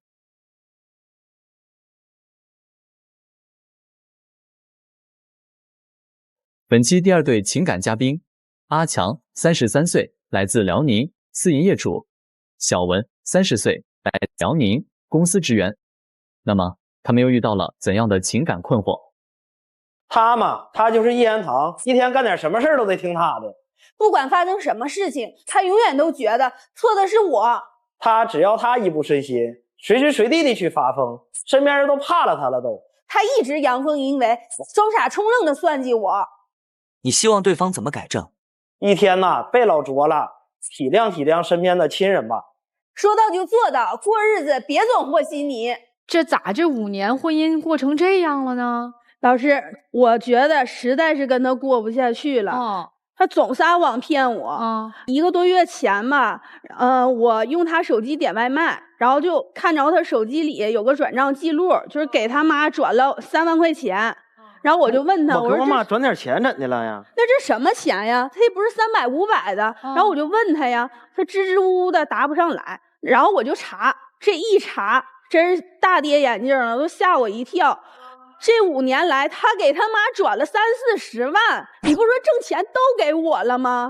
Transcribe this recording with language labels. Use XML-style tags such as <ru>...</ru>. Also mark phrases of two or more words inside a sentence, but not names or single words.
<zh>本期第2對情感嘉賓，阿強33歲，來自遼寧，私營業主；小文30歲，來自遼寧，公司職員。那麼他們又遇到了怎樣的情感困惑？他嘛，他就是一言堂，一天幹點什麼事都得聽他的。不管发生什麼事情，他永遠都覺得錯的是我。他只要他一不順心，隨時隨地的去發瘋，身邊人都怕了他了都。他一直陽奉陰違，裝傻充愣的算計我。你希望對方怎麼改正？一天吶，別老作了，體諒體諒身邊的親人吧。說到就做到，過日子別總和稀泥。這咋這5年婚姻過成這樣了呢？老師，我覺得實在是跟他過不下去了。他總撒謊騙我。1個多月前吧，我用他手機點外賣，然後就看着他手機裡有個轉賬記錄，就是給他媽轉了3萬塊錢。然後我就問他，我給我媽轉點錢怎的了呀？那这什麼錢呀？他也不是300、500的。然後我就問他呀，他支支吾吾的答不上來。然後我就查，這一查真是大跌眼鏡了，都嚇我一跳。這5年來，他給他媽轉了30、40萬，你不說掙錢都給我了嗎？</zh>